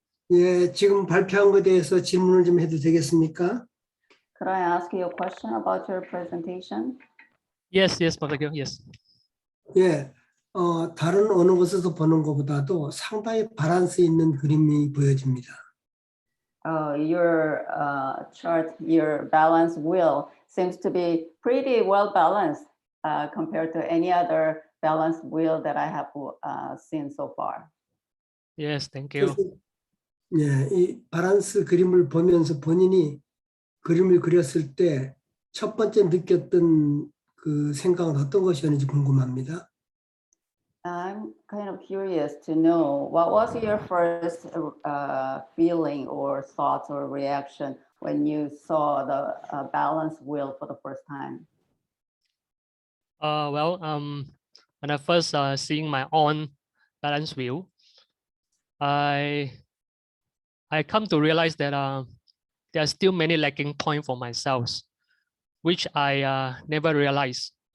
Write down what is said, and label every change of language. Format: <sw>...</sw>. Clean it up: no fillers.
<ko>예, 지금 발표한 것에 대해서 질문을 좀 해도 되겠습니까?</ko> <en>Could I ask you a question about your presentation? Yes, Professor Gil, yes.</en> <ko>예, 다른 어느 곳에서 보는 것보다도 상당히 밸런스 있는 그림이 보여집니다.</ko> <en>Your chart, your balance wheel seems to be pretty well balanced compared to any other balanced wheel that I have seen so far. Yes, thank you.</en> <ko>예, 이 밸런스 그림을 보면서 본인이 그림을 그렸을 때 첫 번째 느꼈던 그 생각은 어떤 것이었는지 궁금합니다.</ko> <en>I'm kind of curious to know what was your first feeling or thoughts or reaction when you saw the balance wheel for the first time? Well, when I first seeing my own balance wheel, I come to realize that there are still many lacking points for myself, which I never realized.</en>